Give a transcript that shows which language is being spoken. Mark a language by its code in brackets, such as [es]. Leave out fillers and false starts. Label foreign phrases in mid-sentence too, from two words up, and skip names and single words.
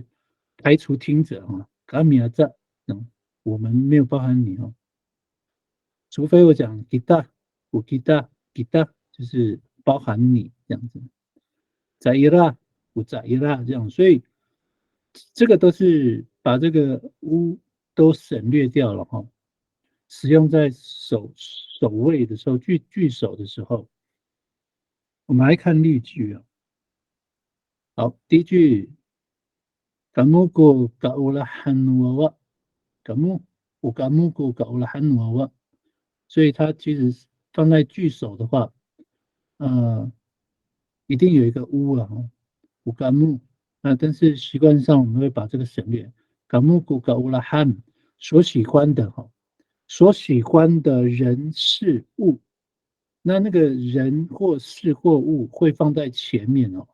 [zh] 排除听者哈，感密啊在，我们没有包含你哦，除非我讲 kita， 我 kita 就是包含你这样子，在伊拉我在伊拉这样，所以这个都是把这个乌都省略掉了哈，使用在首位的时候，句首的时候，我们来看例句啊。 [ami] 好，第一句，kamu ko kaulahan wawa， kamu ko kaulahan wawa， [zh] 所以它其实放在句首的话，一定有一个乌了哈，乌甘木，但是习惯上我们会把这个省略， [ami] 甘木古嘎乌拉汉 [zh] 所喜欢的哈，所喜欢的人事物，那个人或事或物会放在前面哦。